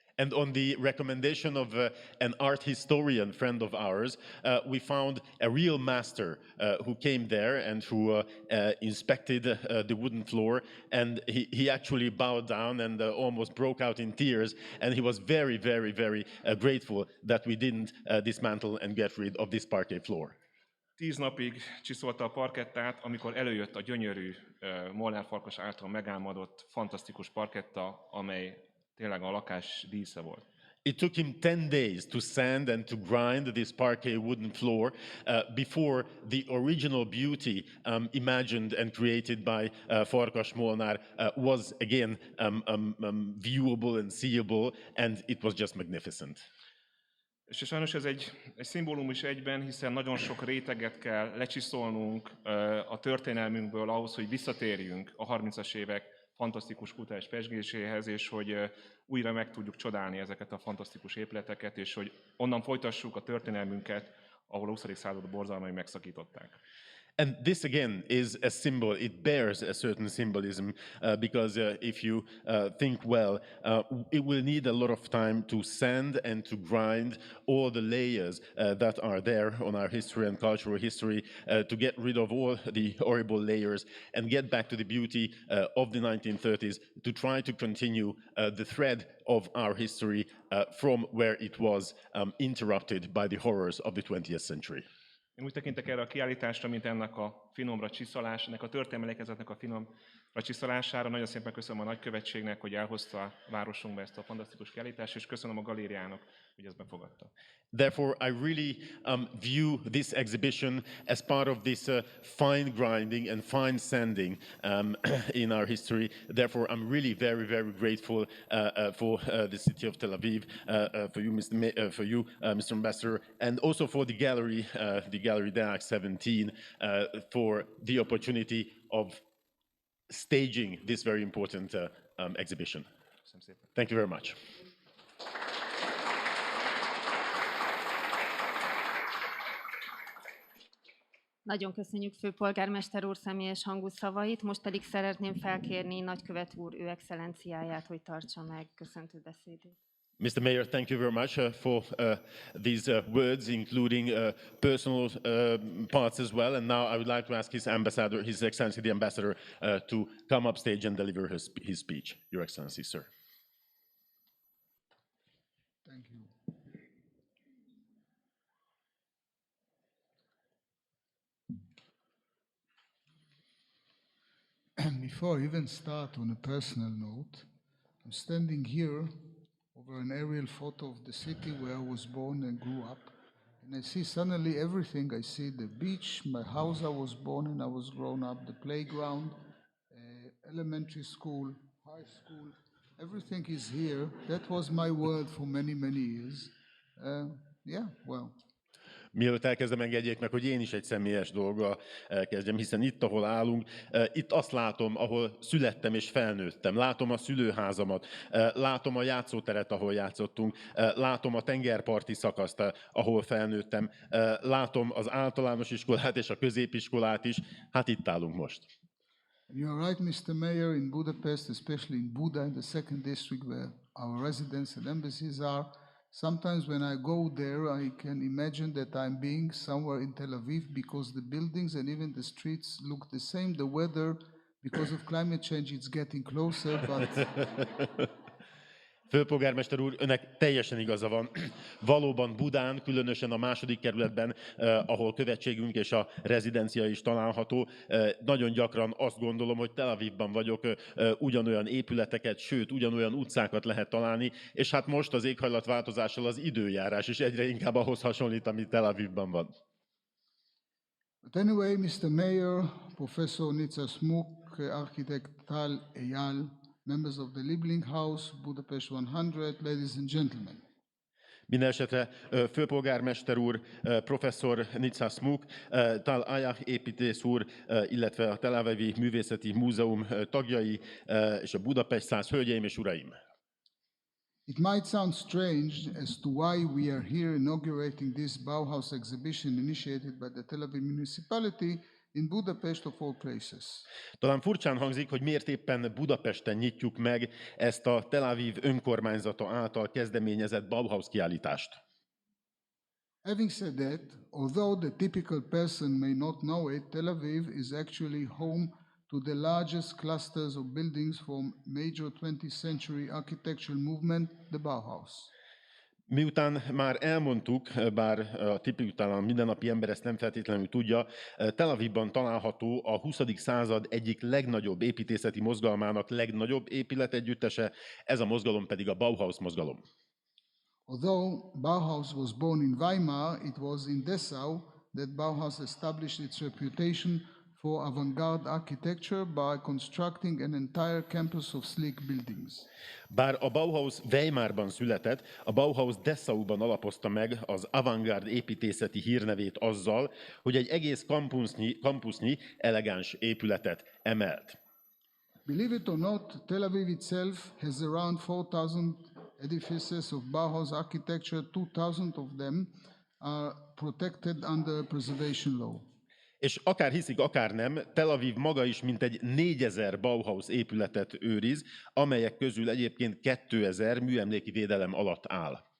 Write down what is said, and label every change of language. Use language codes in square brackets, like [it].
[en] And on the recommendation of an art historian friend of ours, we found a real master who came there and who inspected the wooden floor, and he actually bowed down and almost broke out in tears, and he was very, very, very grateful that we didn't dismantle and get rid of this parquet floor. [hu] 10 napig csiszolta a parkettát, amikor előjött a gyönyörű Molnár Farkas által megálmodott, fantasztikus parketta, amely tényleg a lakás dísze volt. [en] It took him 10 days to sand and to grind this parquet wooden floor before the original beauty imagined and created by Farkas Molnár was again viewable and seeable, and it was just magnificent. [hu] És sajnos ez egy szimbólum is egyben, hiszen nagyon sok réteget kell lecsiszolnunk a történelmünkből ahhoz, hogy visszatérjünk a 30-as évek fantasztikus kulturális pezsgéséhez, és hogy újra meg tudjuk csodálni ezeket a fantasztikus épületeket, és hogy onnan folytassuk a történelmünket, ahol a 20. század borzalmai megszakították. [en] And this again is a symbol, it bears a certain symbolism, because if you think well, it will need a lot of time to sand and to grind all the layers that are there on our history and cultural history, to get rid of all the horrible layers and get back to the beauty of the 1930s, to try to continue the thread of our history from where it was interrupted by the horrors of the 20th century. [hu] Én úgy tekintek erre a kiállításra, mint ennek a finomra csiszolás, ennek a történelmi emlékezetnek a finomra csiszolására. Nagyon szépen köszönöm a nagykövetségnek, hogy elhozta a városunkba ezt a fantasztikus kiállítást, és köszönöm a galériának, hogy ezt befogadta. [en] Therefore, I really view this exhibition as part of this fine grinding and fine sanding in our history. Therefore, I'm really very, very grateful for the city of Tel Aviv, for you, Mr. Ambassador, and also for the gallery Deák17, for the opportunity of staging this very important exhibition. Thank you very much. [hu] Nagyon köszönjük főpolgármester úr személyes hangú szavait, most pedig szeretném felkérni nagykövet úr ő excellenciáját, hogy tartsa meg köszöntő beszédét. [en] Mr. Mayor, thank you very much for these words, including personal parts as well. And now I would like to ask His Ambassador, His Excellency the Ambassador, to come up stage and deliver his speech. Your Excellency, sir. Thank you. Before I even start on a personal note, I'm standing here over an aerial photo of the city where I was born and grew up. And I see suddenly everything. I see the beach, my house I was born in, I was grown up, the playground, elementary school, high school. Everything is here. That was my world for many, many years. Yeah, well. [hu] Mielőtt elkezdem, engedjék meg, hogy én is egy személyes dolggal kezdjem, hiszen itt, ahol állunk, itt azt látom, ahol születtem és felnőttem. Látom a szülőházamat, látom a játszóteret, ahol játszottunk, látom a tengerparti szakaszt, ahol felnőttem, látom az általános iskolát és a középiskolát is, hát itt állunk most. [en] You're right, Mr. Mayor, in Budapest, especially in Buda, in the second district where our residence and embassies are. Sometimes when I go there, I can imagine that I'm being somewhere in Tel-AVIV because the buildings and even the streets look the same. The weather, because of climate change, it's getting closer, but... [hu] Főpolgármester úr, önnek teljesen igaza van. Valóban Budán, különösen a második kerületben, ahol követségünk és a rezidencia is található, nagyon gyakran azt gondolom, hogy Tel-Avivban vagyok, ugyanolyan épületeket, sőt, ugyanolyan utcákat lehet találni, és hát most az éghajlatváltozással az időjárás is egyre inkább ahhoz hasonlít, ami Tel-Avivban van. [en] But anyway, Mr. Mayor, Professor Nitsa Smuk, architect TEL-AVIV, members of the Liebling House, Budapest 100, ladies and gentlemen. [hu] Minden esetre főpolgármester úr, professzor Nitsa Smuk, TEL-AVIV építész úr, illetve a TEL-AVIV Művészeti Múzeum tagjai, és a Budapest 100 hölgyeim és uraim. [en] It might sound strange as to why we are here inaugurating this Bauhaus exhibition initiated by the Tel Aviv municipality in Budapest of all places. [hu] Talán furcsán hangzik, hogy miért éppen Budapesten nyitjuk meg ezt a Tel-Aviv önkormányzata által kezdeményezett Bauhaus kiállítást. [en] Having said that, although the typical person may not know it, Tel Aviv is actually home to the largest clusters of buildings from major 20th century architectural movement, the Bauhaus. [hu] Miután már elmondtuk, bár a tipikusan mindennapi ember ezt nem feltétlenül tudja, Tel Avivban található a 20. század egyik legnagyobb építészeti mozgalmának legnagyobb épületegyüttese, ez a mozgalom pedig a Bauhaus mozgalom. [en] Although Bauhaus was born in Weimar, it was in Dessau that Bauhaus established its reputation for avant-garde architecture by constructing an entire campus of sleek buildings. [hu] Bár a Bauhaus Weimarban született, a Bauhaus Dessauban alapozta meg az avantgárd építészeti hírnevét azzal, hogy egy egész kampusznyi elegáns épületet emelt. [en] Believe it or not, Tel Aviv itself has around 4,000 edifices of Bauhaus architecture. 2,000 of them are protected under preservation law. [hu] És akár hiszik, akár nem, Tel Aviv maga is mintegy 4000 Bauhaus épületet őriz, amelyek közül egyébként 2000 műemléki védelem alatt áll.